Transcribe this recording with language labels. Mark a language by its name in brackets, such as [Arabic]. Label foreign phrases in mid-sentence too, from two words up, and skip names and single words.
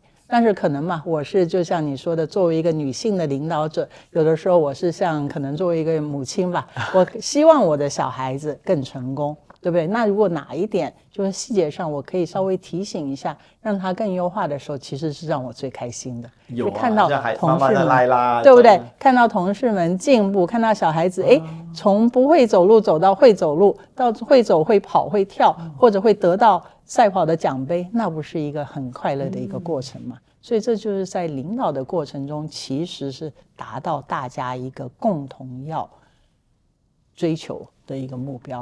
[Chinese] 但是可能嘛，我是就像你說的，作為一個女性的領導者，有的時候我是像可能作為一個母親吧，我希望我的小孩子更成功，对不对？那如果哪一點就是細節上我可以稍微提醒一下，讓他更優化的時候，其實是讓我最開心的。有看到同事們，啦对不对？看到同事們進步，看到小孩子從不會走路走到會走路，到會走會跑會跳，或者會得到賽跑的獎杯，那不是一個很快樂的一個過程嗎？所以這就是在領導的過程中，其實是達到大家一個共同要追求的一個目標。